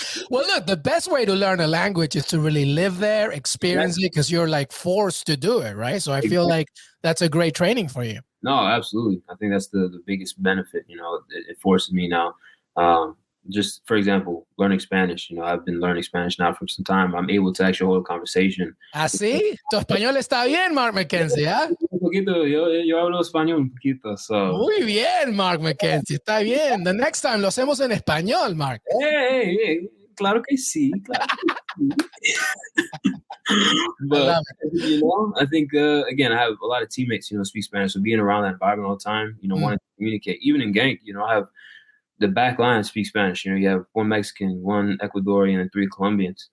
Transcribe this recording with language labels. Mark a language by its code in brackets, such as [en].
[en] well, look, the best way to learn a language is to really live there, experience it, because you're like forced to do it, right? So I feel like that's a great training for you. No, absolutely. I think that's the biggest benefit. It forces me now. Just for example, learning Spanish. I've been learning Spanish now for some time. I'm able to actually hold a conversation. [es] ¿Así? Tu español está bien, Mark McKenzie, ¿ah? Un poquito, yo hablo español un poquito. [en] So. [es] Muy bien, Mark McKenzie, está bien. [en] The next time [es] lo hacemos en español, Mark. Hey, claro que sí. Claro que sí. [en] But I think again, I have a lot of teammates, speak Spanish. So being around that environment all the time, wanting to communicate. Even in Genk, I have the back line speaks Spanish. You have one Mexican, one Ecuadorian, and 3 Colombians.